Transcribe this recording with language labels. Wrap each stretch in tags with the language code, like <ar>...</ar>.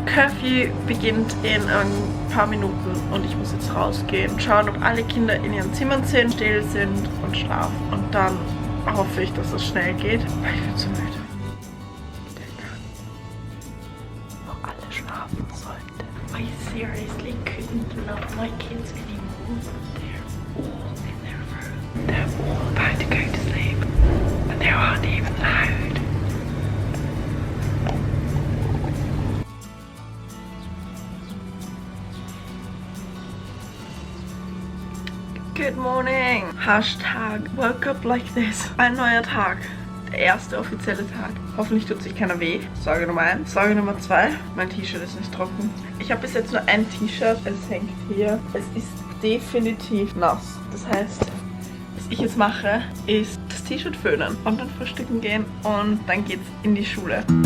<de>Curfew beginnt in ein paar Minuten und ich muss jetzt rausgehen. Schauen, ob alle Kinder in ihren Zimmern sind, still sind und schlafen. Und dann hoffe ich, dass es schnell geht. Weil ich bin so müde. Wo alle schlafen sollten.</de> <en>I seriously couldn't love my kids anymore. They're all in their room. They're all about to go to sleep. And they aren't even loud. Good morning. Hashtag woke up like this.</en> <de>Ein neuer Tag. Der erste offizielle Tag. Hoffentlich tut sich keiner weh. Sorge Nummer 1. Sorge Nummer 2. Mein T-Shirt ist nicht trocken. Ich habe bis jetzt nur ein T-Shirt. Es hängt hier. Es ist definitiv nass. Das heißt, was ich jetzt mache, ist das T-Shirt föhnen und dann frühstücken gehen und dann geht's in die Schule.</de>